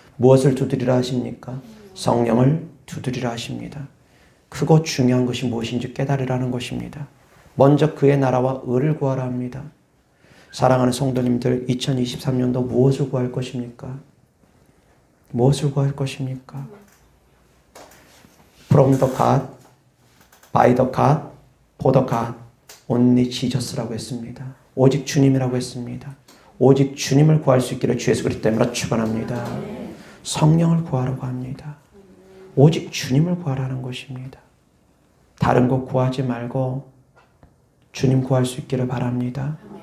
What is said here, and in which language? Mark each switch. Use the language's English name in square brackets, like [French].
[Korean] 무엇을 두드리라 하십니까? 성령을 두드리라 하십니다. 크고 중요한 것이 무엇인지 깨달으라는 것입니다. 먼저 그의 나라와 의를 구하라 합니다. 사랑하는 성도님들, 2023년도 무엇을 구할 것입니까? 무엇을 구할 것입니까? [English] From the God, by the God, for the God, only Jesus [Korean] 라고 했습니다. 오직 주님이라고 했습니다. 오직 주님을 구할 수 있기를 주 예수 그리스도 이름으로 축원합니다. 성령을 구하라고 합니다. 오직 주님을 구하라는 것입니다. 다른 거 구하지 말고 주님 구할 수 있기를 바랍니다.